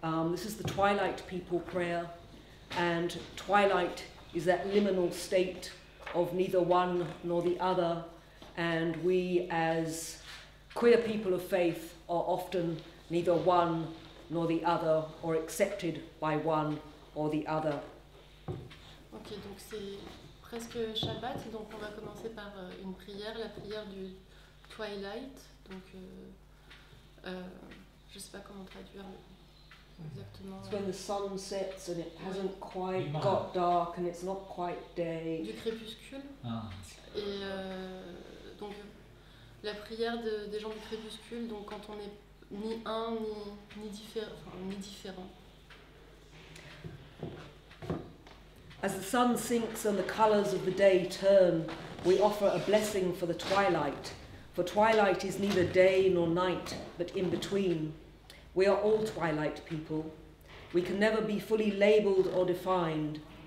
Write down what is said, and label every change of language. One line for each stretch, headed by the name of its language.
English: This is the Twilight People prayer, and twilight is that liminal state of neither one nor the other, and we as queer people of faith are often neither one nor the other, or accepted by one or the other.
French: Ok, donc c'est presque Shabbat, donc on va commencer par une prière, la prière du Twilight, donc je ne sais pas comment traduire exactement.
English: It's when the sun sets and it hasn't quite got dark and it's not quite day.
French: Du crépuscule. Ah. Et donc la prière des gens du crépuscule, donc quand on n'est ni un ni différent.
English: As the sun sinks and the colours of the day turn, we offer a blessing for the twilight. For twilight is neither day nor night, but in between. We are all twilight people. We can never be fully labelled or defined.